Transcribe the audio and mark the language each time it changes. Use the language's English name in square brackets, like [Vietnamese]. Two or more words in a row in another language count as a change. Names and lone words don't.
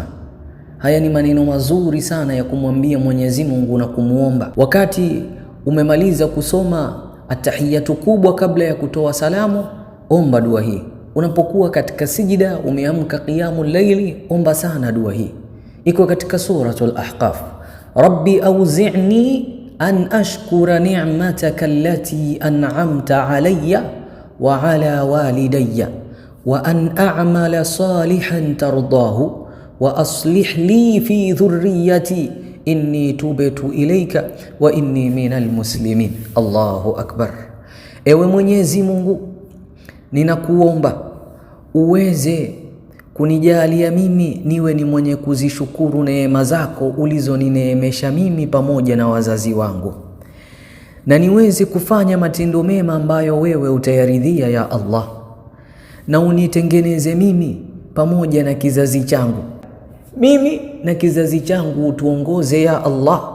[Swahili] Haya ni maneno mazuri sana ya kumwambia Mwenyezi Mungu na kumuomba. Wakati umemaliza kusoma atahiyatu kubwa kabla ya kutoa salamu, omba dua hii. Unapokuwa katika sijida, umeamka [Arabic] قيام الليل, [Swahili] omba sana dua hii. Iko katika [Arabic] سورة الأحقاف. رب أوزعني أن أشكر نعمتك التي أنعمت علي وعلى والدي وأن أعمل صالحا ترضاه وأصلح لي في ذريتي إني تبت إليك وإني من المسلمين. الله أكبر. [Swahili] Ewe Mwenyezi Mungu, ninakuomba uweze kunijalia mimi niwe ni mwenye kuzishukuru neema zako ulizonineemesha mimi pamoja na wazazi wangu, na niweze kufanya matendo mema ambayo wewe utayaridhia [Arabic] يا الله, [Swahili] na unitengeneze mimi pamoja na kizazi changu, mimi na kizazi changu utuongoze [Arabic] يا الله.